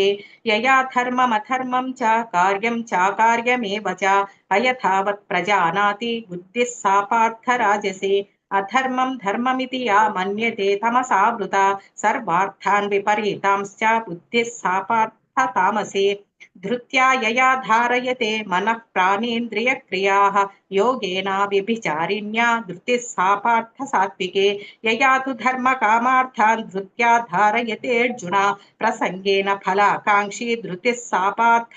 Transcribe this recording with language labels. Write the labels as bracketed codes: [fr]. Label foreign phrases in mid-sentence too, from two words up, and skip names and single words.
[sa] యయా ధర్మమధర్మం చ కార్యం చాకార్యమేవ చ అయథావత్ ప్రజానాతి బుద్ధిః సా పార్థ రాజసి. అధర్మం ధర్మమితి యా మన్యతే తమసావృతా. సర్వార్థాన్ విపరీతాంశ్చ బుద్ధిః సా పార్థ తామసి. धृत्या यया धारयते मनः प्राणेन्द्रियक्रियाः योगेन व्यभिचारिण्या धृतिः सा पार्थ सात्विके यया तु धर्मकामार्थान् धृत्या धारयते अर्जुन प्रसंगेन फलाकाङ्क्षी धृतिः सा पार्थ